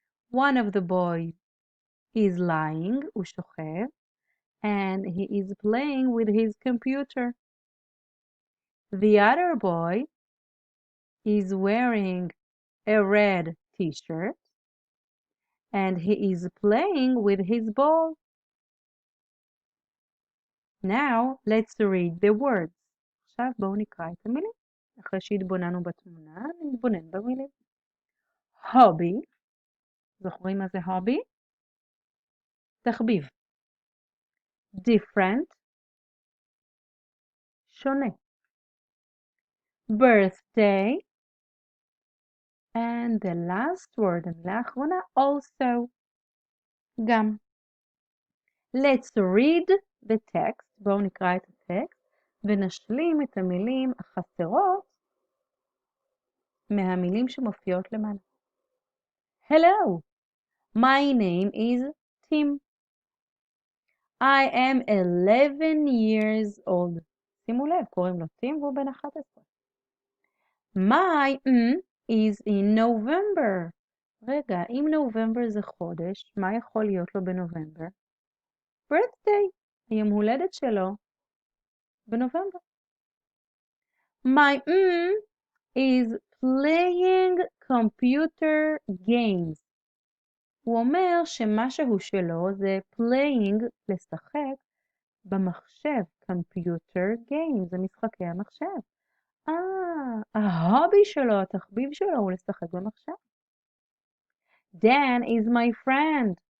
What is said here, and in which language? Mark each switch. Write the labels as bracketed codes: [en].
[en] One of the boys is lying, ושוכב, and he is playing with his computer. The other boy is wearing a red t-shirt and he is playing with his ball. Now let's read the words. [he] עכשיו בואו נקרא את המילים. אחרי שהתבוננו בתמונה, נתבונן במילים. hobby, זוכרים מה זה hobby? תחביב. different, שונה. [en] birthday, and the last word, [he] המילה האחרונה, [en] also, גם. Let's read the text, [he] בואו נקרא את הטקסט, ונשלים את המילים החסרות מהמילים שמופיעות למעלה. [en] Hello, my name is Tim. I am 11 years old. [he] שימו לב, קוראים לו טים והוא בן 11. [en] My is in November. [he] רגע, אם נובמבר זה חודש, מה יכול להיות לו בנובמבר? birthday, היום הולדת שלו בנובמבר. [en] My is playing computer games. [he] הוא אומר שמשהו שלו זה playing, לשחק, במחשב, [en] computer games, [he] זה משחקי המחשב. ההובי שלו, התחביב שלו הוא לשחק במחשב. [en] Dan is my friend.